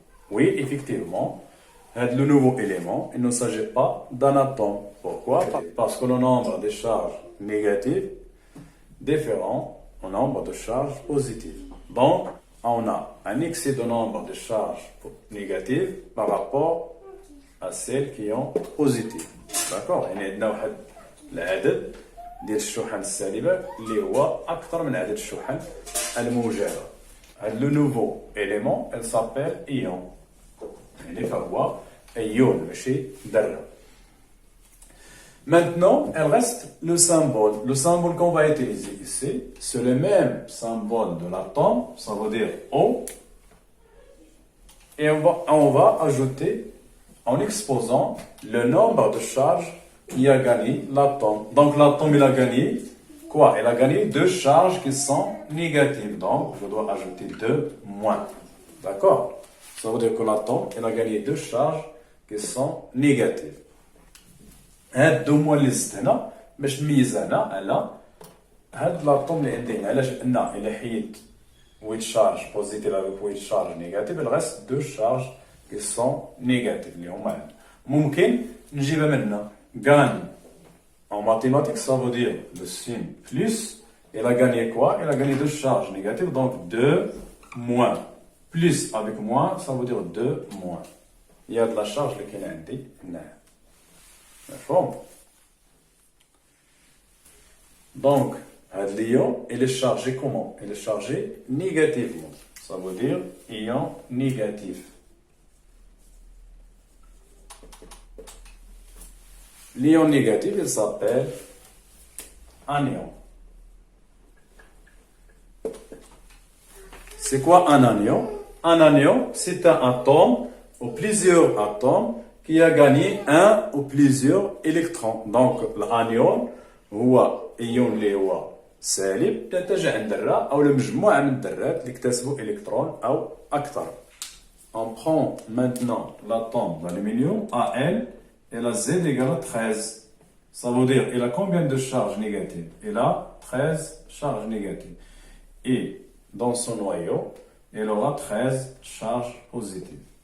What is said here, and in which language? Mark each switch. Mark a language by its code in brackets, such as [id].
[fr] Oui, effectivement, le nouveau élément, il ne s'agit pas d'un atome. Pourquoi? Parce que le nombre de charges négatives est différent au nombre de charges positives. Donc, on a un excès de nombre de charges négatives par rapport à celles qui ont positives. D'accord? [ar] العدد ديال الشحن السالبة اللي هو أكثر من عدد الشحن الموجبة. [fr] Le nouveau élément, il s'appelle ion. [ar] يعني فهو ion ماشي ذرة. [fr] Maintenant, il reste le symbole. Le symbole qu'on va utiliser ici, c'est le même symbole de l'atome, ça veut dire O. Et on va ajouter en exposant le nombre de charges qui a gagné l'atome. Donc l'atome il a gagné quoi? Il a gagné 2 charges qui sont négatives. Donc je dois ajouter 2 moins. D'accord? Ça veut dire que l'atome il a gagné 2 charges qui sont négatives. [ar] هاد 2 moins اللي زدت هنا باش نميز انا على هاد l'atome اللي عندي هنا. علاش؟ لان الى حيدت [fr] 8 charges positives avec 8 charges négatives, il reste 2 charges qui sont négatives [ar] اللي هما هاد. ممكن نجيبها من هنا. [fr] Gagne en mathématiques, ça veut dire le signe plus. Il a gagné quoi? Il a gagné 2 charges négatives, donc 2 moins. Plus avec moins, ça veut dire 2 moins. Il y a de la charge qui est [ar] عندي هنا. مفهوم؟ [fr] Donc, l'ion, il est chargé comment? Il est chargé négativement. Ça veut dire ion négatif. L'ion négatif, il s'appelle anion. C'est quoi un anion? Un anion, c'est un atome ou plusieurs atomes qui a gagné un ou plusieurs électrons. Donc, l'anion, [ar] هو ion اللي هو سالب تنتج عن ذرة أو لمجموعة من الذرات اللي اكتسبوا إلكترون أو أكثر. [fr] On prend maintenant l'atome d'aluminium Al. Et la Z égale à 13. Ça veut dire, il a combien de charges négatives? Il a 13 charges négatives. Et dans son noyau, il aura 13 charges positives.